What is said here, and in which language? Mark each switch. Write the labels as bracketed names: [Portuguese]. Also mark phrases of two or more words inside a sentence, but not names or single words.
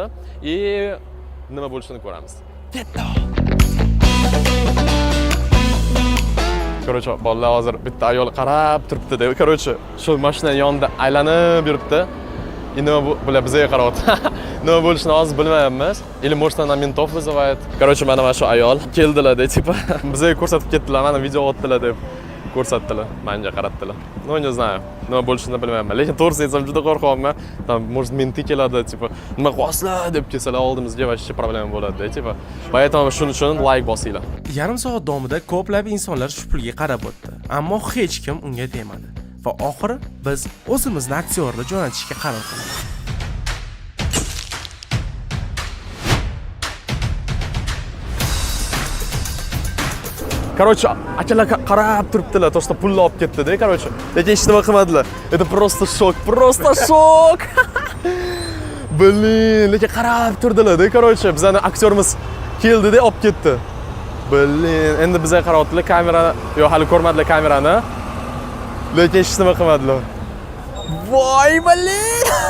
[Uzbek] Nima bo'lishini ko'ramiz. Ketdi. Короче, bolalar hozir bitta ayol qarab turibdi-da. Короче, shu mashina yonida aylanib yuribdi. Nima bular bizga qarayapti. Nima bo'lishini hozir bilmayapmiz. [Russian] Или может она ментов вызывает. Короче, [Uzbek] mana shu ayol keldilar-da, tipa bizga ko'rsatib ketdilar, mana video otdilar deb ko'rsatdilar, menga qaratdilar. [Russian] No, не знаю. [Uzbek] Nima bo'lishini bilmayapman. Lekin to'g'risi aytsam juda qo'rqyapman. [Russian] Там может менты [Uzbek] keladi, tipa nima qilasizlar deb kelsalar oldimizga вообще problema bo'ladi-da, tipa. Поэтому shuning uchun like bosinglar. Yarim soat davomida ko'plab insonlar shu pulga qarab o'tdi, ammo hech kim unga tegmadi. Va oxiri biz o'zimizni aktyorni jo'natishga qaror qildik. Короче, akalar qarab turibdilar, to'g'risi pulni olib ketdi-da, короче. Lekin hech nima qilmadilar. [Russian] Это просто шок. [Uzbek] Blin, lekin qarab turdilar-da, короче. Bizning aktyorimiz keldi-da, olib ketdi. Blin, endi bizga qarayaptilar, kamerani, yo'q, hali ko'rmadilar kamerani. Lekin hech nima qilmadilar. Voy, blin!